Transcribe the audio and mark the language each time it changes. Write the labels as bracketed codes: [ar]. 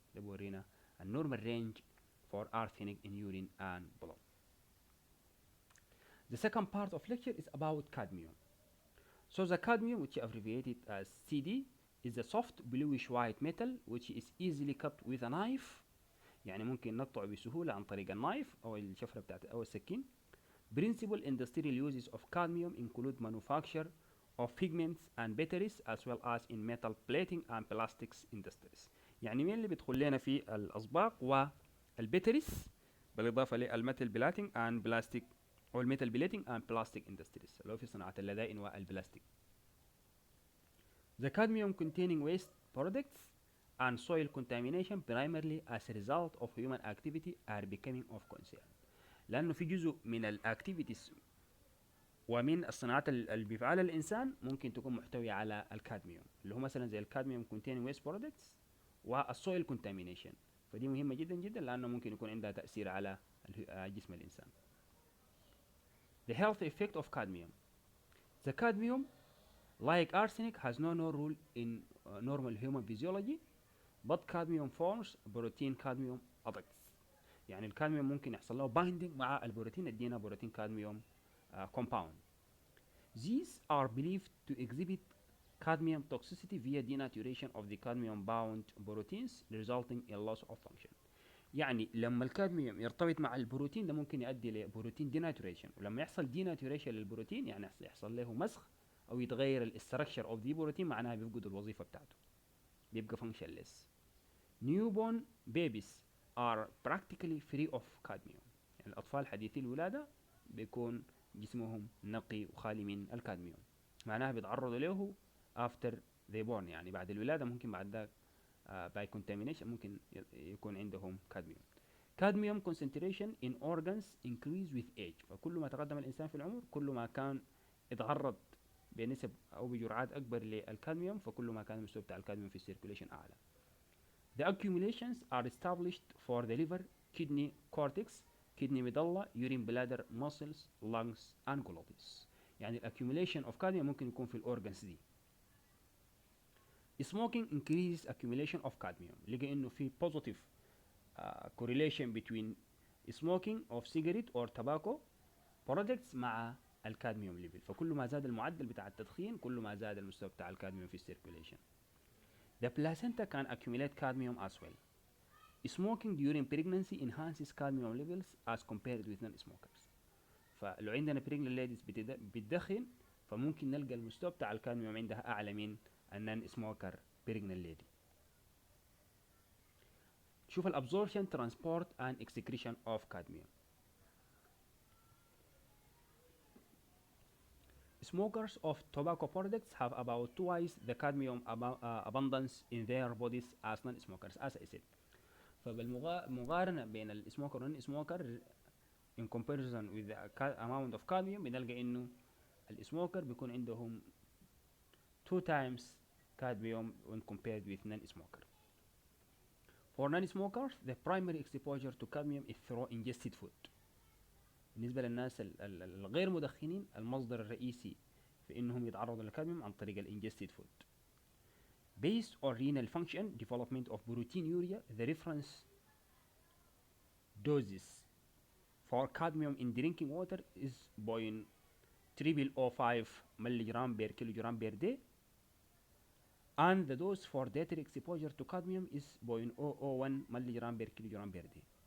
[ar] ده بورينا [en] a normal range for arsenic in urine and blood. The second part of lecture is about cadmium. So the cadmium, which is abbreviated as CD, is a soft bluish white metal which is easily cut with a knife. [ar] يعني ممكن نقطعه بسهولة عن طريق النايف أو الشفرة بتاعت أو السكين. [en] Principal industrial uses of cadmium include manufacture of pigments and batteries as well as in metal plating and plastics industries. [ar] يعني مين اللي بيدخل لنا في الأصباغ والباتريز بالإضافة للميتال بلاتينج and بلاستيك أو الميتال بلاتينج [en] and plastic industries [ar] اللي هو في صناعة اللدائن والبلاستيك. [en] The cadmium containing waste products and soil contamination primarily as a result of human activity are becoming of concern. [ar] لأنه في جزء من الأكتيفيتيز ومن الصناعات اللي بيفعلها الإنسان ممكن تكون محتوية على الكادميوم اللي هو مثلا زي الكادميوم [en] containing waste products [ar] وال [en] soil contamination. [ar] فدي مهمة جدا جدا لأنه ممكن يكون عندها تأثير على جسم الإنسان. [en] The health effect of cadmium. The cadmium, like arsenic, has no role in normal human physiology, but cadmium forms protein cadmium adducts. [ar] يعني الكادميوم ممكن يحصل له binding مع البروتين يدينا بروتين كادميوم compound. [en] These are believed to exhibit cadmium toxicity via denaturation of the cadmium bound proteins resulting in loss of function. [ar] يعني لما الكادميوم يرتبط مع البروتين ده ممكن يؤدي لبروتين denaturation، ولما يحصل denaturation للبروتين يعني يحصل له مسخ او يتغير الاستراكشر اوف ذا بروتين، معناها بيفقد الوظيفه بتاعته، بيبقى functionless. [en] Newborn babies are practically free of cadmium. [ar] يعني الأطفال حديثي الولادة بيكون جسمهم نقي وخالي من الكادميوم، معناها بيتعرضوا له [en] after they born، [ar] يعني بعد الولادة ممكن بعد ذاك [en] by contamination [ar] ممكن يكون عندهم كادميوم. [en] Cadmium concentration in organs increase with age. [ar] فكل ما تقدم الإنسان في العمر كل ما كان يتعرض بنسب أو بجرعات أكبر للكادميوم، فكل ما كان المستوى بتاع الكادميوم في السيركوليشن أعلى. [en] The accumulations are established for the liver, kidney cortex, kidney medulla, urine bladder, muscles, lungs, and glottis. [ar] يعني [en] accumulation of cadmium [ar] ممكن يكون في الأورجنز دي. [en] Smoking increases accumulation of cadmium. [ar] لقى إنه في [en] positive correlation between smoking of cigarette or tobacco products [ar] مع الكادميوم ليفل، فكل ما زاد المعدل بتاع التدخين كل ما زاد المستوى بتاع الكادميوم في السيركوليشن. [en] The placenta can accumulate cadmium as well. Smoking during pregnancy enhances cadmium levels as compared with non-smokers. [ar] فلو عندنا [en] pregnant ladies [ar] بتدخن فممكن نلقى المستوى بتاع الكادميوم عندها أعلى من [en] non-smoker pregnant lady. [ar] شوف الابزوربشن ترانسبورت [en] and excretion of cadmium. Smokers of tobacco products have about twice the cadmium abundance in their bodies as non-smokers, as I said. [ar] فبالمقارنة بين السموكر والسموكر [en] in comparison with the amount of cadmium [ar] بنلقى إنه السموكر بيكون عندهم [en] 2 times cadmium when compared with non-smoker. For non-smokers, the primary exposure to cadmium is through ingested food. [ar] بالنسبة للناس الغير مدخنين المصدر الرئيسي في انهم يتعرضوا للكادميوم عن طريق الانجستد فود. [en] Based on renal function, development of proteinuria, the reference doses for cadmium in drinking water is 0.005 milligram per kilogram per day, and the dose for dietary exposure to cadmium is 0.001 milligram per kilogram per day.